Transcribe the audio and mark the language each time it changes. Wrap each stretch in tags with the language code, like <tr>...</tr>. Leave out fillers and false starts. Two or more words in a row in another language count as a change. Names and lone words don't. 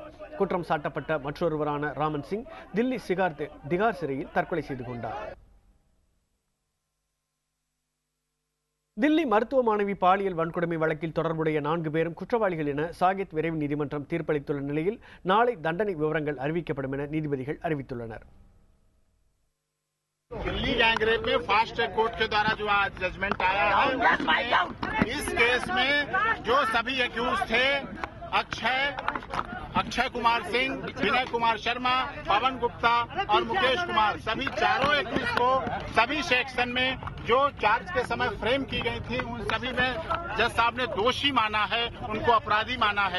<ta>குற்றம் சாட்டப்பட்ட மற்றொருவரான ராமன் சிங் தில்லி திகார் சிறையில் தற்கொலை செய்து கொண்டார். தில்லி மருத்துவ மாணவி பாலியல் வன்கொடுமை வழக்கில் தொடர்புடைய 4 பேரும் குற்றவாளிகள் என சாகெத் விரைவு நீதிமன்றம் தீர்ப்பளித்துள்ள நிலையில் நாளை தண்டனை விவரங்கள் அறிவிக்கப்படும் என நீதிபதிகள் அறிவித்துள்ளனர்.</ta> <hi>दिल्ली गैंगरेप में फास्ट ट्रैक कोर्ट के द्वारा जो आज जजमेंट आया है, इस केस में जो सभी एक्यूज थे अक्षय कुमार सिंह, विनय कुमार शर्मा, पवन गुप्ता और मुकेश कुमार, सभी चारों एक्यूज को सभी सेक्शन में जो चार्ज के समय फ्रेम की गई थी उन सभी में जज साहब ने दोषी माना है, उनको अपराधी माना है।</hi>